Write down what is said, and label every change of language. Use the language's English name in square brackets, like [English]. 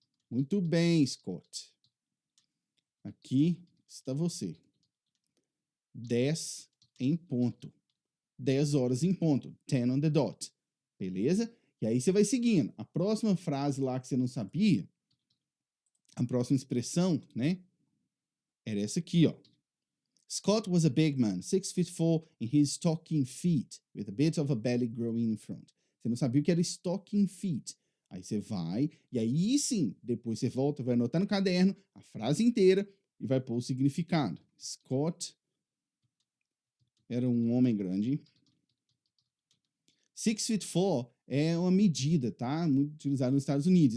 [Portuguese] Muito bem, Scott. Aqui está você. 10 em ponto. 10 horas em ponto. [English] 10 on the dot. [Portuguese] Beleza? E aí você vai seguindo. A próxima frase lá que você não sabia, a próxima expressão, né? Era essa aqui, ó. [English] Scott was a big man, 6'4" in his stocking feet, with a bit of a belly growing in front. [Portuguese] Você não sabia o que era [English] stocking feet. [Portuguese] Aí você vai, e aí sim, depois você volta, vai anotar no caderno a frase inteira e vai pôr o significado. Scott era um homem grande. 6'4" é uma medida, tá? Muito utilizada nos Estados Unidos.